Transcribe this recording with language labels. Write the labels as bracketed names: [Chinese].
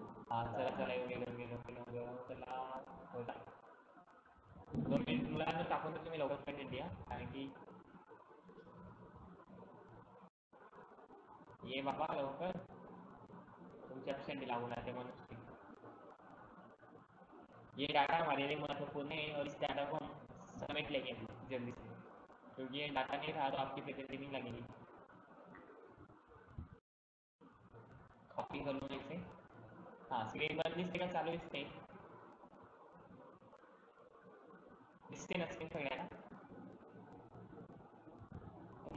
[Marathi] हा चला गेलो चला, होता 2 मिनिट. मुलांना टाकून तर तुम्ही लवकर कंटेंट द्या, कारण की ये बाबा लवकर, तुमचे अपसेंट लागू जाते म्हणून. [Hindi] ये डाटा हमारे लिए महत्वपूर्ण है और इस डाटा को हम समेट लेंगे जल्दी से, क्योंकि ये डाटा नहीं रहा तो आपकी प्रेजेंट नहीं लगेगी. कॉपी कर लो इसे. [Marathi] हाँ, स्क्रीन पर दिसते का, चालू दिसते, दिसते ना स्क्रीन सगळ्यांना.